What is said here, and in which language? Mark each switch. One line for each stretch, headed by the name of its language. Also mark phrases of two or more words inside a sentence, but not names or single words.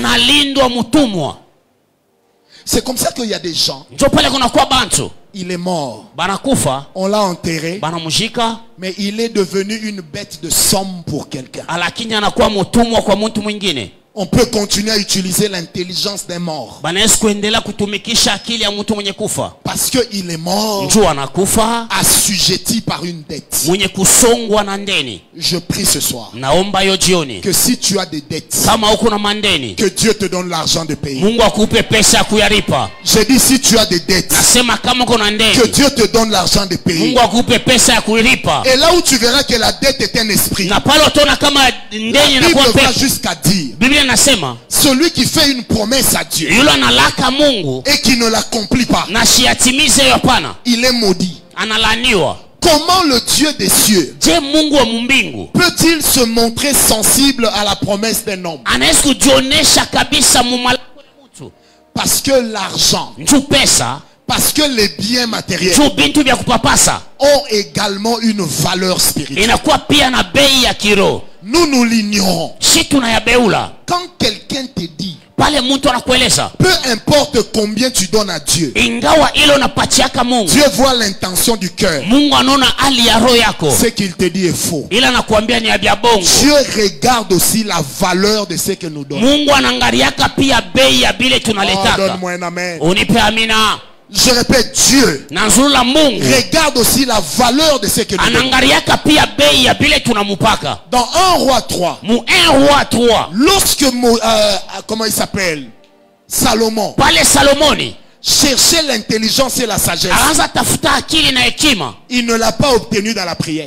French: C'est comme ça qu'il y a des gens, il est mort, on l'a enterré, mais il est devenu une bête de somme pour quelqu'un. On peut continuer à utiliser l'intelligence d'un mort.
Swahili: Banaweza kuendelea kutumikisha akili ya mtu mwenye kufa.
French: Parce que il est mort.
Swahili: Mtu anakufa
French: assujetti par une dette.
Swahili: Mwenye kusongwa na ndeni.
French: Je prie ce soir.
Swahili: Naomba yo jioni.
French: Que si tu as des dettes.
Swahili: Kama uko na mandeni.
French: Que Dieu te donne l'argent de payer.
Swahili: Mungu akupe pesa ya kuyalipa.
French: J'ai dit si tu as des dettes.
Swahili: Nasema kama uko na ndeni.
French: Que Dieu te donne l'argent de payer.
Swahili: Mungu akupe pesa ya kulipa.
French: Et là où tu verras que la dette est un esprit.
Swahili: Na pale utaona kama ndeni inakuwa pepo.
French: Va jusqu'à dire.
Swahili: Biblia inasema
French: celui qui fait une promesse à Dieu
Swahili: yule analaka Mungu
French: et qui ne l'accomplit pas,
Swahili: na siatimize hapana,
French: il est maudit.
Swahili: Analaniwa.
French: Comment le Dieu des cieux
Swahili: je Mungu wa mbingu
French: peut-il se montrer sensible à la promesse d'un homme?
Swahili: Anaweza kujionesha kabisa mumalako ya mtu?
French: Parce que l'argent,
Swahili: pesa,
French: parce que les biens matériels
Swahili: bintu vya kupapasa
French: ont également une valeur spirituelle.
Swahili: Inakuwa pia na bei ya kiroho.
French: Nous l'ignorons.
Swahili: Si tunayabeula.
French: Quand quelqu'un te dit,
Swahili: pale mtu anakueleza,
French: peu importe combien tu donnes à Dieu,
Swahili: ingawa ile unapatiaka Mungu,
French: Dieu voit l'intention du cœur.
Swahili: Mungu anaona hali ya roho yako.
French: Ce qu'il te dit est faux.
Swahili: Ila anakuambia ni ya bongo.
French: Dieu regarde aussi la valeur de ce que nous donnons.
Swahili: Mungu anaangaliaka pia bei ya bile tunaletaka.
French: Donne-moi un amen.
Swahili: Unipe amina.
French: Je répète, Dieu regarde aussi la valeur de ce que nous donnons. Dans 1 Roi 3, lorsque comment il s'appelle, Salomon cherchait l'intelligence et la sagesse, il ne l'a pas obtenu dans la prière.